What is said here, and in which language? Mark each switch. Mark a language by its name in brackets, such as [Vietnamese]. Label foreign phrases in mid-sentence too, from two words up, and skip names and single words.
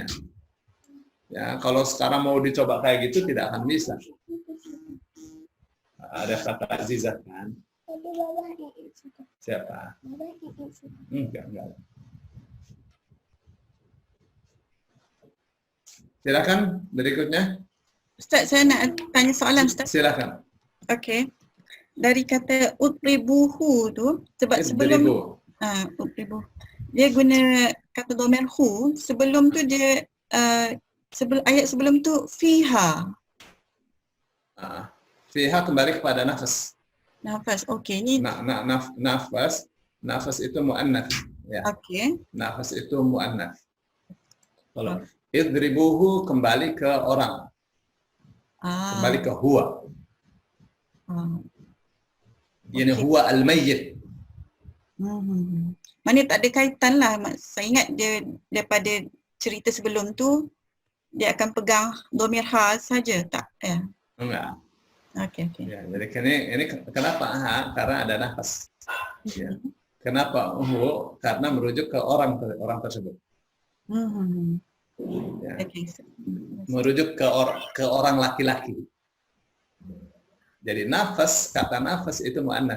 [Indonesian] Ya, kalau sekarang mau dicoba kayak gitu tidak akan bisa. Ada kata Azizah kan? Siapa? Enggak. Silakan berikutnya. [Malay] Ustaz, saya nak tanya soalan, Ustaz. Silakan. Okey. Dari kata utribuhu tu, sebab sebelum utribuh, dia guna kata [Arabic] ضمير هو, [Malay] sebelum tu dia ayat sebelum tu fiha. Fiha kembali kepada nafas. Nafas, okey. Ni [Indonesian] nafas itu muannats, ya. Okey. Nafas itu muannats. Kalau idribuhu kembali ke orang. Kembali ke huwa. Ini [Arabic] هو الميت. [Malay] Mana tak ada kaitan lah. Saya ingat dia daripada cerita sebelum tu dia akan pegang [Arabic] ضمير ها [Malay] saja, tak? Ya. [Indonesian] Enggak. Okey. Ya, jadi ini kenapa ha? Karena ada nafas. Ya. Kenapa karena merujuk ke orang tersebut. Ya. Okay. Merujuk ke orang laki-laki. Jadi kata nafas itu muannats.